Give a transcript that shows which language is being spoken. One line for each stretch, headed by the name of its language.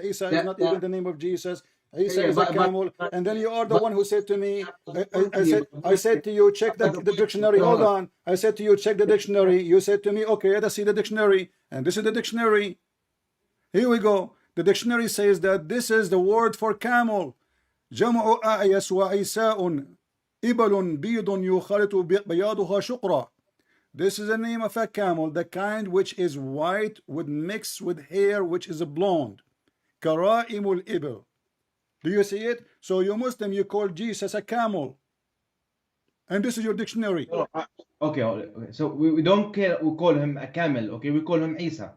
English: Isa is not even the name of Jesus. Isa is a camel. And then you are the one who said to me, I said to you, check the dictionary. Hold on. I said to you, check the dictionary. You said to me, okay, let us see the dictionary. And this is the dictionary. Here we go. The dictionary says that this is the word for camel.
Arabic: جمع أعيس وعيساء إبل بيض يخالط بياضها شقرة.
English: This is the name of a camel, the kind which is white with mixed with hair which is blonde.
Arabic: كرائم الإبل.
English: Do you see it? So you Muslim, you call Jesus a camel. And this is your dictionary. Okay. So we don't care. We call him a camel. Okay, we call him Isa.